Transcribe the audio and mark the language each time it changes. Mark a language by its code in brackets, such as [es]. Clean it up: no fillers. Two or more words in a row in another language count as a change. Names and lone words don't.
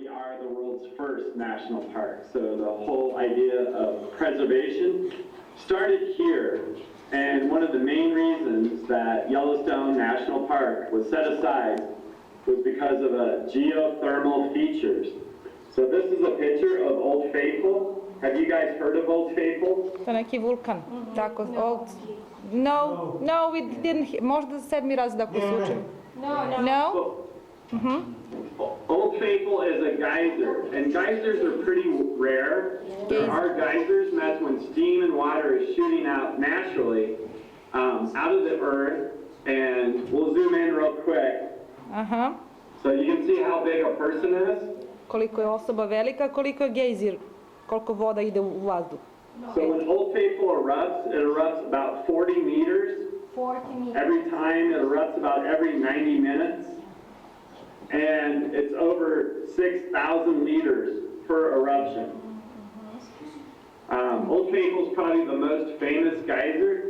[en] are the world's first national park. So the whole idea of preservation started here. And one of the main reasons that Yellowstone National Park was set aside was because of geothermal features. So this is a picture of Old Faithful. Have you guys heard of Old Faithful? [sr] To je neki vulkan. Tako, [en] old... No, we didn't... [sr] Možda 7. razred ako se učim. [en] No? Old Faithful is a geyser, and geysers are pretty rare. There are geysers, and that's when steam and water is shooting out naturally out of the earth. And we'll zoom in real quick. So you can see how big a person is. [sr] Koliko je osoba velika, koliko je gejzir, koliko voda ide u vazduh. [en] So when Old Faithful erupts, it erupts about 40 meters. 40 meters. Every time it erupts about every 90 minutes. And it's over 6,000 liters per eruption. Old Faithful is probably the most famous geyser.